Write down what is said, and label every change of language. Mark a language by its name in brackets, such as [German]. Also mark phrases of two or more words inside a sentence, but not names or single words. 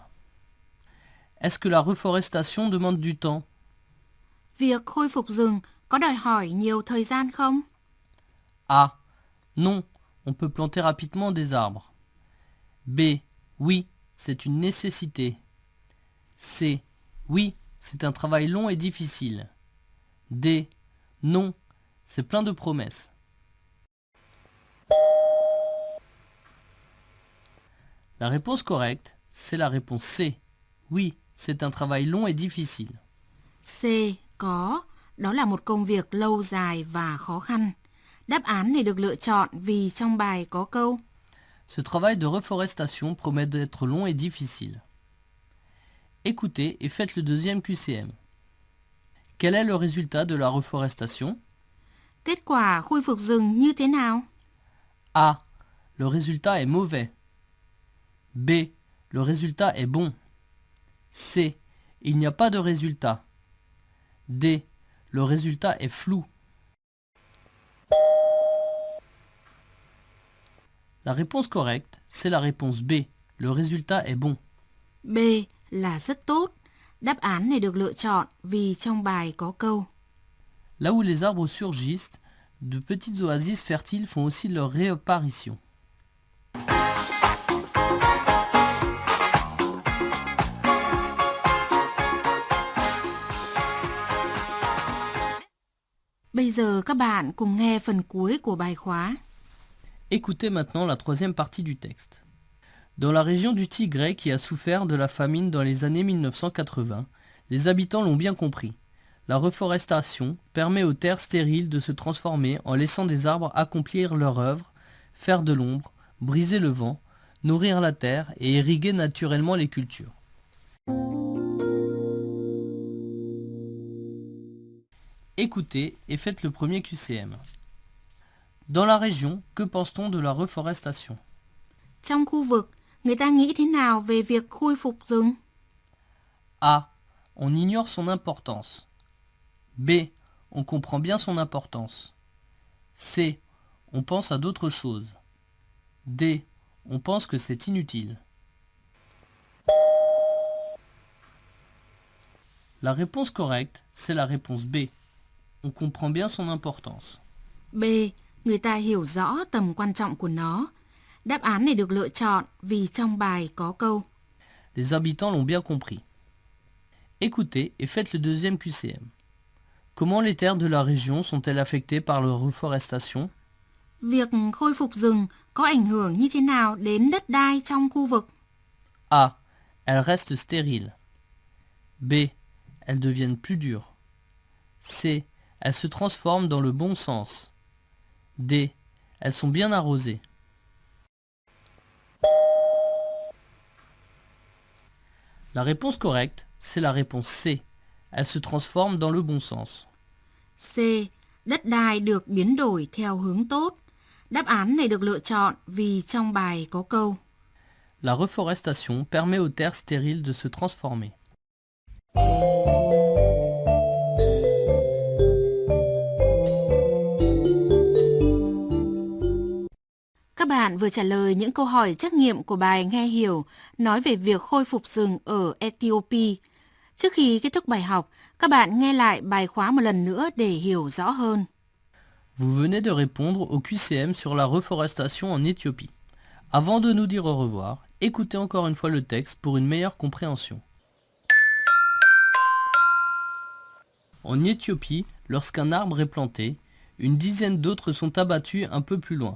[French] Est-ce que la reforestation demande du temps? [Vietnamese] Việc khôi phục rừng có đòi hỏi nhiều thời gian không? [French] A. Non, on peut planter rapidement des arbres. B. Oui, c'est une nécessité. C. Oui, c'est un travail long et difficile. D. Non, c'est plein de promesses. La réponse correcte, c'est la réponse C. Oui, c'est un travail long et difficile. C. [Vietnamese] Có, đó là một công việc lâu dài và khó khăn. Đáp án này được lựa chọn vì trong bài có câu. [French] Ce travail de reforestation promet d'être long et difficile. Écoutez et faites le deuxième QCM. Quel est le résultat de la reforestation? [Vietnamese] Kết quả khôi phục rừng như thế nào? [French] A. Le résultat est mauvais. B. Le résultat est bon. C. Il n'y a pas de résultat. D. Le résultat est flou. La réponse correcte, c'est la réponse B. Le résultat est bon. [Vietnamese] B là rất tốt. Đáp án này được lựa chọn vì trong bài có câu. [French] Là où les arbres surgissent, de petites oasis fertiles font aussi leur réapparition. [Vietnamese] Bây giờ các bạn cùng nghe phần cuối của bài khóa. [French] Écoutez maintenant la troisième partie du texte. Dans la région du Tigray qui a souffert de la famine dans les années 1980, les habitants l'ont bien compris. La reforestation permet aux terres stériles de se transformer en laissant des arbres accomplir leur œuvre, faire de l'ombre, briser le vent, nourrir la terre et irriguer naturellement les cultures. Écoutez et faites le premier QCM. Dans la région, que pense-t-on de la reforestation? [Vietnamese] Trong khu vực, người ta nghĩ thế nào về việc khôi phục rừng? [French] A. On ignore son importance. B. On comprend bien son importance. C. On pense à d'autres choses. D. On pense que c'est inutile. La réponse correcte, c'est la réponse B. On comprend bien son importance. B. [Vietnamese] Người ta hiểu rõ tầm quan trọng của nó. Đáp án này được lựa chọn vì trong bài có câu [French] Les habitants l'ont bien compris. Écoutez et faites le deuxième QCM. Comment les terres de la région sont-elles affectées par la reforestation? [Vietnamese] việc khôi phục rừng có ảnh hưởng như thế nào đến đất đai trong khu vực? [French] A. Elles restent stériles. B. Elles deviennent plus dures. C. Elles se transforment dans le bon sens. D. Elles sont bien arrosées. La réponse correcte, c'est la réponse C. Elles se transforment dans le bon sens. C. [Vietnamese] Đất đai được biến đổi theo hướng tốt. Đáp án này được lựa chọn vì trong bài có câu [French] La reforestation permet aux terres stériles de se transformer. [Vietnamese] Các bạn vừa trả lời những câu hỏi trắc nghiệm của bài nghe hiểu nói về việc khôi phục rừng ở Ethiopia. Trước khi kết thúc bài học, các bạn nghe lại bài khóa một lần nữa để hiểu rõ hơn. [French] Vous venez de répondre au QCM sur la reforestation en Éthiopie. Avant de nous dire au revoir, écoutez encore une fois le texte pour une meilleure compréhension. En Éthiopie, lorsqu'un arbre est planté, une dizaine d'autres sont abattus un peu plus loin.